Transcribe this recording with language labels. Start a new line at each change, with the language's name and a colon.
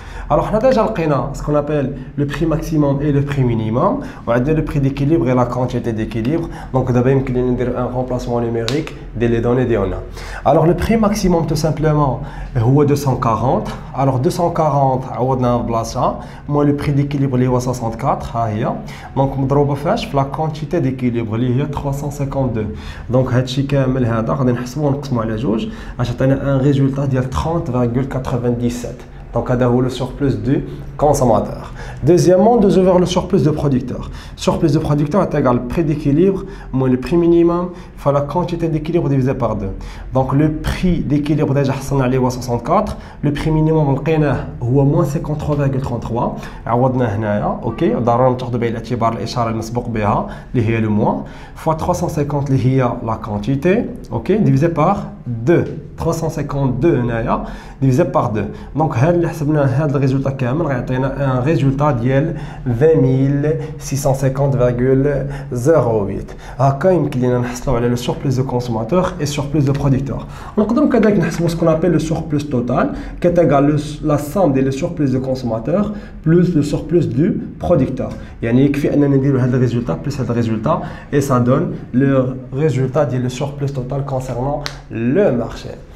French: Alors on a déjà ce qu'on appelle le prix maximum et le prix minimum. On a le prix d'équilibre et la quantité d'équilibre. Donc d'abord il y a un remplacement numérique des données d'Iona. Alors le prix maximum tout simplement est 240. Alors 240 moi le prix d'équilibre est 64.
Arabic: Donc مضروبه فاش في
French: la quantité d'équilibre
Arabic: اللي هي 352. Donc هادشي كامل هذا غادي نحسبوه ونقسموه على جوج باش تعطينا
French: un résultat
Arabic: ديال 30,97.
French: Donc, c'est le surplus du consommateur. Deuxièmement, nous avons le surplus de producteur. Le surplus de producteur est égal au prix d'équilibre moins le prix minimum fois la quantité d'équilibre divisé par 2. Donc, le prix d'équilibre déjà est 64. Le prix minimum est moins 53,33.
Arabic: عوضنا هنايا اوكي ضروري تاخذوا بعين الاعتبار الاشاره المسبوق بها اللي هي
French: le moins fois 350
Arabic: اللي هي
French: la quantité
Arabic: اوكي
French: divisé par 2. 352
Arabic: هنايا
French: divisé par 2.
Arabic: Donc هاد اللي حسبنا هاد الريزولتا كامل غيعطينا ان ريزولتا ديال 20650,08. هكا يمكن لينا نحصلوا على لو
French: surplus de consommateur et surplus de producteur.
Arabic: نقدروا كذلك نحسبوا
French: ce qu'on appelle le surplus total qui est égal la somme des surplus de consommateur plus le surplus du producteur.
Arabic: يعني يكفي اننا نديروا هذا الريزولتا
French: plus
Arabic: هذا الريزولتا
French: et ça donne le résultat
Arabic: ديال
French: le surplus total concernant le marché.